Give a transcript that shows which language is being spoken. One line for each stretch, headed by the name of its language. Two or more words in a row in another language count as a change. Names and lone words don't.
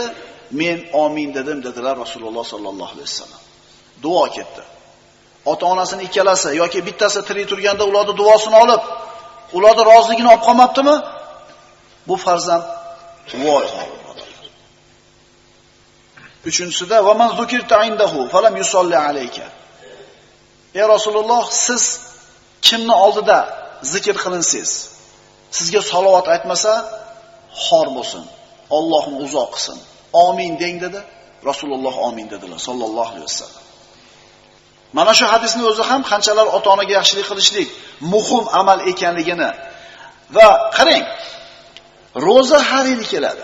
Uzbek: Men amin dedim dedilar Rasululloh
Arabic: صلى الله عليه وسلم.
Uzbek: Duo ketdi. Ota-onasini ikkalasi yoki bittasi tirik turganda ularning duosini olib, ularning roziligini olib qolmabdimi? Bu farzand voy holidir.
Arabic: Uchinchisida ومن ذكرت عنده فلم يصل عليك.
Uzbek: Ey Rasululloh, siz kimni oldida zikr qilinsiz, sizga salovat aytmasa, xor bo'lsin. Allohni uzoq qilsin. Amin deng dedi. Rasululloh amin dedilar
Arabic: صلى الله عليه وسلم.
Uzbek: Mana shu hadisning o'zi ham qanchalar ota-onaga yaxshilik qilishlik muhim amal ekanligini va qarang, roza har yil keladi.